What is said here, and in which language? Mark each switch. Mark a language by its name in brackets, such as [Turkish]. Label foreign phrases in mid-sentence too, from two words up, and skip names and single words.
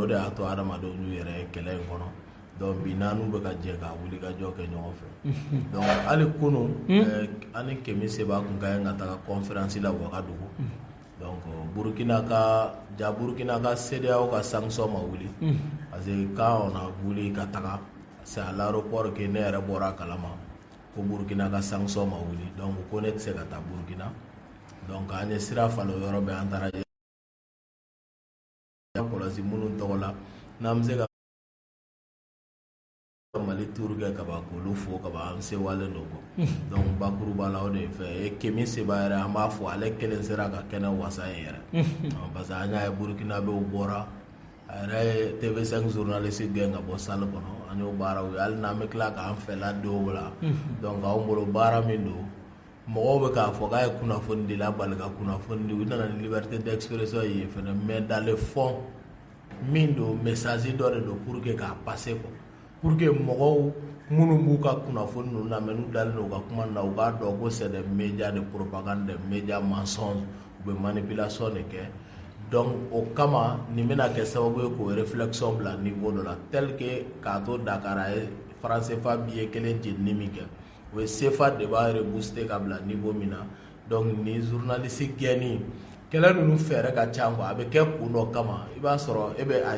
[Bambara] de y'a to adamadenw y'u yɛrɛ ye kɛlɛ in kɔnɔ donc bi naanu bɛ ka jɛ ka wuli ka jɔ kɛ ɲɔgɔn fɛ donc hali kunun ani Kemi Seba kun ka ɲi ka taga conférence la Wagadugu donc Burkina ka CEDEAO ka sanction ma wuli [French] parce que quand on a voulu [Bambara] ka taga [French] c'est à l'aéroport que [Bambara] ne yɛrɛ bɔra kalama ko Burkina ka sanction ma wuli donc ko ne tɛ se ka taa Burkina donc an ye sira falen o yɔrɔ bɛɛ an taara kɔlɔsi minnu tɔgɔ la n'an bɛ se ka Mali tour kɛ ka ban k'olu fo ka ban an sewalen don kɔ donc bakuruba la o de fɛ Kemi Seba yɛrɛ an b'a fɔ ale kelen sera ka kɛnɛ wasa ye yɛrɛ [French] parce que [Bambara] an y'a ye Burkinabéw bɔra a yɛrɛ ye TV5 journaliste gɛn ka bɔ salle kɔnɔ an y'o baaraw ye hali n'an bɛ tila k'an fɛla denw la donc anw bolo baara min don mɔgɔw bɛ k'a fɔ k'a ye kunnafoni di la bali ka kunnafoni di u nana ni [French] liberté d'expression [Bambara] ye fɛnɛ [French] mais dans le fond [Bambara] min don message dɔ de don [French] pour que [Bambara] k'a passer quoi [French] pour que [Bambara] mɔgɔw minnu b'u ka kunnafoni ninnu lamɛn n'u dalen don u ka kuma na u k'a dɔn ko [French] c'est des médias de propagande des médias mensonges [Bambara] u bɛ manipulation de kɛ donc o kama nin bɛna kɛ sababu ye k'o réflexion bila niveau dɔ la [French] tel que [Bambara] k'a to Dakar a ye franc CFA billet kelen jenini min kɛ o ye CFA de b'a rebooster ka bila niveau min na donc ni journaliste gɛnni kɛlɛ ninnu fɛɛrɛ ka ca quoi a bɛ kɛ kun dɔ kama i b'a sɔrɔ e bɛ a